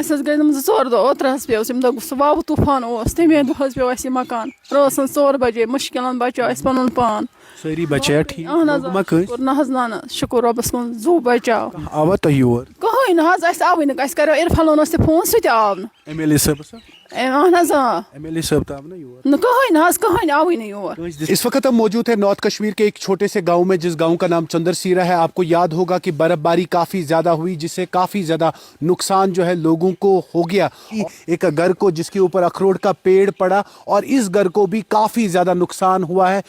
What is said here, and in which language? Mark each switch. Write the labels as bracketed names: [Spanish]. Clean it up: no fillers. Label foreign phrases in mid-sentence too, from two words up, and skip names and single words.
[Kashmiri] اَسہِ حظ گٔے تِم 2-4 دۄہ اوترٕ حظ پیٚو ییٚمہِ دۄہ سُہ واوٕ طوٗفان اوس تَمے دۄہ حظ پیٚو اَسہِ یہِ مکان رٲژ 4 بَجے مُشکِلَن بَچو اَسہِ پَنُن پان سٲری بَچیا ٹھیٖک اہن حظ شُکُر نہ حظ نہ شُکُر رۄبَس کُن زوٗ بَچاو آوا تۄہہِ یور کٕہٕنۍ نہٕ حظ اَسہِ آوٕے نہٕ اَسہِ کَریو عرفان لونَس تہِ فون سُہ تہِ آو نہٕ MLA صٲبس اہن حظ MLA صٲب تو آو نا یور نہٕ کٕہٕنۍ نہٕ حظ کٕہٕنۍ آوٕے نہٕ یور [Urdu] اس وقت ہم موجود ہیں نارتھ کشمیر کے ایک چھوٹے سے گاؤں میں جس گاؤں کا نام چندر سیرا ہے. آپ کو یاد ہوگا کہ برف باری کافی زیادہ ہوئی جس سے کافی زیادہ نقصان جو ہے لوگوں کو ہو گیا. ایک گھر کو جس کے اوپر اخروٹ کا پیڑ پڑا اور اس گھر کو بھی کافی زیادہ نقصان ہوا ہے.